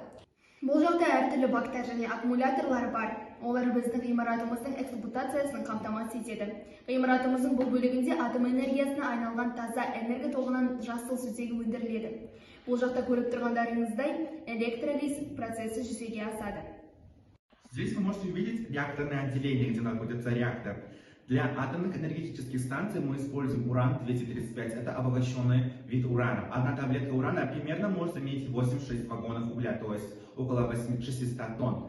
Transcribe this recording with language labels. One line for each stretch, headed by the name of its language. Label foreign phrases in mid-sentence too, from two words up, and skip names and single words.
Kazakh: Бұл жақта әртүрлі бактар және аккумуляторлар бар. Олар біздің ғимаратымыздың эксплуатациясын қамтамасыз етеді. Ғимаратымыздың бұл бөлігінде атом энергиясына айналған таза энергия тоғынан жасыл сутегі өндіріледі. Бұл жақта көріп тұрғандарыңыздай электролиз процесі жүзеге асады.
Russian: Здесь вы можете увидеть реакторное отделение, где находится реактор. Для атомных энергетических станций мы используем уран-235. Это обогащенный вид урана. Одна таблетка урана примерно может иметь 86 вагонов угля, то есть около 600 тонн.